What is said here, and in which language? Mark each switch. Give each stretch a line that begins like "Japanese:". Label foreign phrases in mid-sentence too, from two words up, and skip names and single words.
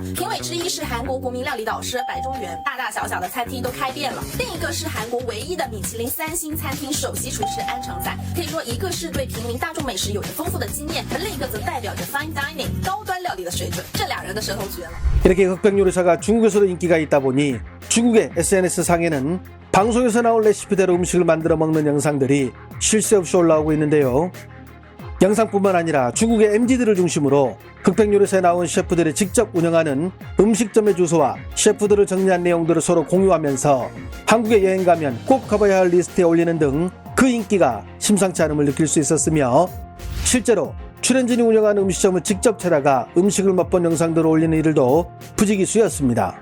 Chinese: 评委之一是韩国国民料理导师白中原，大大小小的餐厅都开遍了。另一个是韩国唯一的米其林3星餐厅首席厨师安成宰，可以说一个是对平民大众美食有着丰富的经验，而另一个则代表着
English: fine dining
Chinese: 高端料理的水准。这2人的舌头绝了。
Korean: 이렇게 흑백 요리사가 중국에서도 인기가 있다 보니 중국의 SNS 상에는 방송에서 나온 레시피대로 음식을 만들어 먹는 영상들이 쉴 새 없이 올라오고 있는데요. 영상뿐만 아니라 중국의 MZ들을 중심으로 흑백 요리사에 나온 셰프들이 직접 운영하는 음식점의 주소와 셰프들을 정리한 내용들을 서로 공유하면서 한국에 여행 가면 꼭 가봐야 할 리스트에 올리는 등 그 인기가 심상치 않음을 느낄 수 있었으며 실제로 출연진이 운영하는 음식점을 직접 찾아가 음식을 맛본 영상들을 올리는 일들도 부지기수였습니다.